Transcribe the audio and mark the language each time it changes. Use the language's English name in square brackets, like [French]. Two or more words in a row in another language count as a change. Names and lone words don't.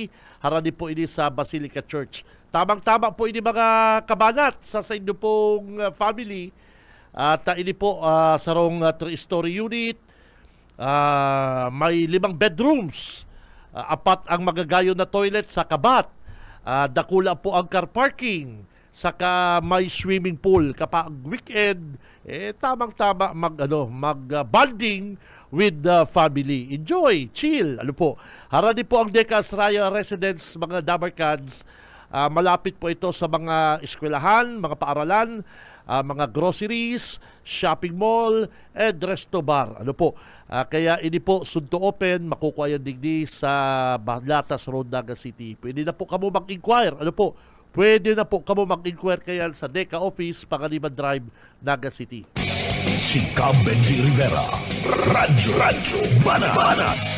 [Bikol] Harani po ini sa Basilica Church. Tamang-tama po ini mga kabanat sa inyo pong family. At ini po sarong [English] 3-story unit. [Bikol] May 5 bedrooms. 4 ang magagayon na toilet sa kabat. Dakula po ang [English] car parking. [Bikol] Saka may [English] swimming pool. [Filipino] Kapag weekend, tamang-tama mag-bonding [English] with the family. Enjoy, chill. [Bikol] Ano po? Harani po ang Deca Asraya Residence, mga Dabarkads. [Filipino] Malapit po ito sa mga eskwelahan, mga paaralan, mga groceries, [English] shopping mall, and resto bar. [Filipino] Ano po? [Bikol] Kaya ini po sunto open, makukuha yan digdi sa Balatas Road, Naga City. Pwede na po kamo mag-inquire. Ano po? Pwede na po kamo mag-inquire kaya sa Deca Office, Pangaliban Drive, Naga City. Si Benji Rivera. Radyo Banat.